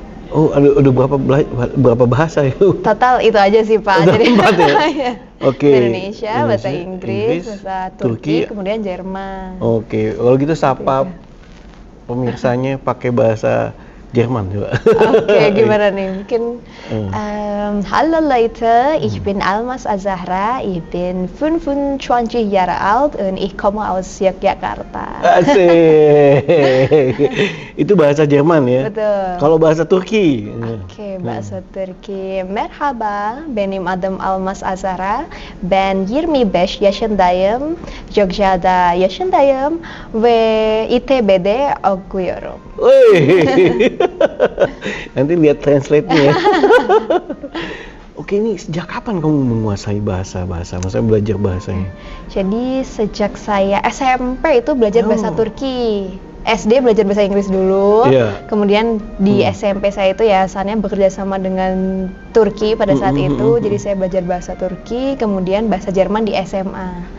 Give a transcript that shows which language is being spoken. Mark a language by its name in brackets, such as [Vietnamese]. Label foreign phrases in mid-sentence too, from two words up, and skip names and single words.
[Indonesian] Oh, ada berapa bahasa itu? Total itu aja sih, Pak. Jadi ya? Oke. Indonesia, bahasa Inggris, bahasa Turki, kemudian Jerman. Oke, kalau gitu sapa pemirsanya pakai bahasa Jerman juga. Oke, gimana nih? Mungkin [German] Hallo Leute, ich bin Almas Azahra, ich bin 25 Jahre alt und ich komme aus Yogyakarta. [Indonesian] Asik. Itu bahasa Jerman ya? Betul. Kalau bahasa Turki? Oke, bahasa Turki. [Turkish] Merhaba, benim adım Almas Azahra, ben 25 yaşındayım, Jogja'da yaşındayım ve İTB'de okuyorum. [Indonesian] Nanti lihat translate-nya ya. Oke, ini sejak kapan kamu menguasai bahasa? Maksudnya belajar bahasanya? Jadi sejak saya SMP itu belajar bahasa Turki. SD belajar bahasa Inggris dulu, kemudian di SMP saya itu yayasannya bekerja sama dengan Turki pada saat itu, jadi saya belajar bahasa Turki, kemudian bahasa Jerman di SMA.